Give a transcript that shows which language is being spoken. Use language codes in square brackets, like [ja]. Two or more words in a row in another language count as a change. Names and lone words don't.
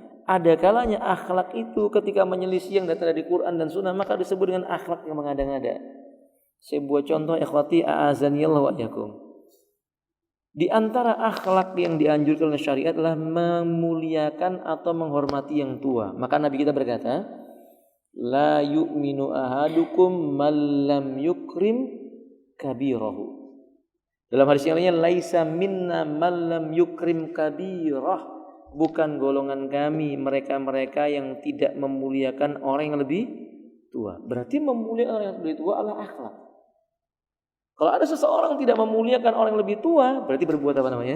[id] Ada kalanya akhlak itu ketika menyelisih yang datang dari Quran dan Sunnah maka disebut dengan akhlak yang mengada-ngada. Sebuah contoh [ar] ikhwati a'azanillahu wa iyyakum. [id] Di antara akhlak yang dianjurkan oleh syariat adalah memuliakan atau menghormati yang tua. Maka Nabi kita berkata, [ar] la yu'minu ahadukum man lam yukrim kabirahu. [id] Dalam hadis yang lainnya, [ar] laisa minna man lam yukrim kabirah. [id] Bukan golongan kami mereka-mereka yang tidak memuliakan orang yang lebih tua. Berarti memuliakan orang yang lebih tua adalah akhlak. Kalau ada seseorang tidak memuliakan orang yang lebih tua, berarti berbuat apa namanya?